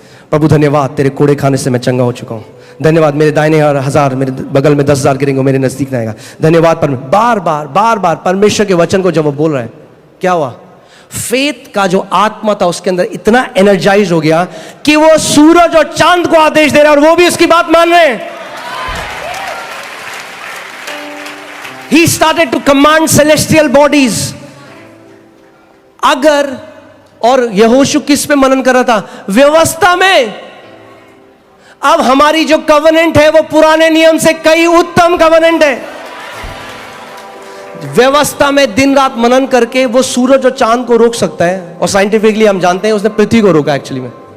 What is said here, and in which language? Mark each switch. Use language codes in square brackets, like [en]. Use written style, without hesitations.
[hi] प्रभु धन्यवाद, तेरे कोड़े खाने से मैं चंगा हो चुका हूं। धन्यवाद, मेरे दाहिने और 1000, मेरे बगल में 10,000 गिरेंगे, मेरे नजदीक ना आएगा। धन्यवाद। बार बार परमेश्वर के वचन को जब वो बोल रहा है, क्या हुआ? फेथ का जो आत्मा था उसके अंदर इतना एनर्जाइज हो गया कि वो सूरज और चांद को आदेश दे रहा है और वो भी उसकी बात मान रहे हैं। [en] He started to command celestial bodies. [hi] अगर, और यहोशू किस पे मनन कर रहा था? व्यवस्था में। अब हमारी जो कवेनेंट है वो पुराने नियम से कई उत्तम कवेनेंट है। व्यवस्था में दिन रात मनन करके वो सूरज और चांद को रोक सकता है, और साइंटिफिकली हम जानते हैं उसने पृथ्वी को रोका एक्चुअली में।